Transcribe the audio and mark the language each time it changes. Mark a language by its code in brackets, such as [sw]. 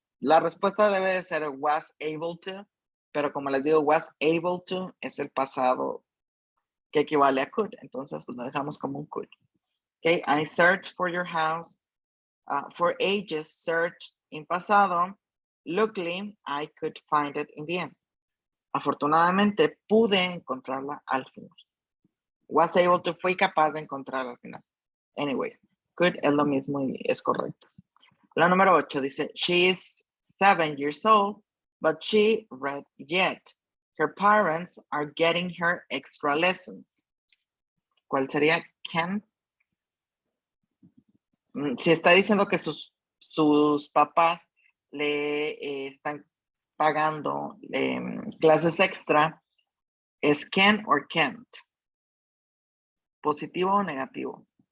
[es] La respuesta debe de ser [en] was able to, [es] pero como les digo, was able to es el pasado que equivale a could. Entonces, pues lo dejamos como un could. [en] Okay, I searched for your house for ages, searched in pasado. Luckily, I could find it in the end. [es] Afortunadamente, pude encontrarla al final. [en] Was able to, [es] fui capaz de encontrarla al final. [en] Anyways, could [es] es lo mismo y es correcto. La número 8 dice, [en] she is 7 years old, but she read yet. Her parents are getting her extra lessons. [es] ¿Cuál sería? Can. Si está diciendo que sus papás le están pagando clases extra, ¿es [en] can or can't? [es] ¿Positivo o negativo?